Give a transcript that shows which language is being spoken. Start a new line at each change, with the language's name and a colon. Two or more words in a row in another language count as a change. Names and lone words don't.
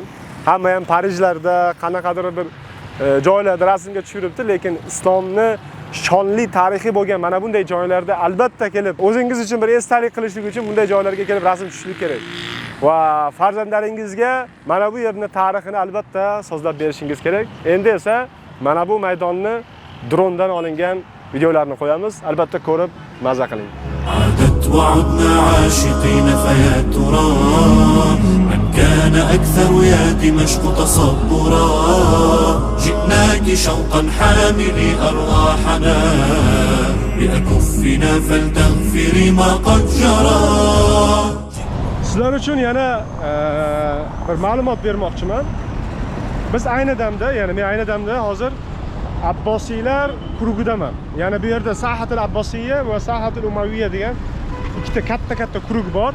Uzbek: Hamma ham Parijlarda, qanaqadir bir joylarda rasmga tushiribdi, lekin islomni shonli tarixiy bo'lgan mana bunday joylarda albatta kelib, o'zingiz uchun bir esdalik qilishlik uchun bunday joylarga kelib rasm tushishlik kerak. va farzandlaringizga mana bu yerning tarixini albatta so'zlab berishingiz kerak. Endi esa mana bu maydonni drondan olingan videolarni qo'yamiz. Albatta ko'rib maza qiling.
Arabic: عادت وعدنا عاشقين فيا ترى من كان أكثر يا دمشق تصبرا جئناك شوقا حاملي أرواحنا بأكفنا فلتغفري ما قد جرى.
Uzbek: Sizlar uchun yana bir ma'lumot bermoqchiman. Biz ayni damda, ya'ni men ayni damda hozir Abbosiylar qurugidaman. Ya'ni bu yerda Sahatul Abbosiyya va Sahatul Umaviyya degan ikkita katta quruq bor.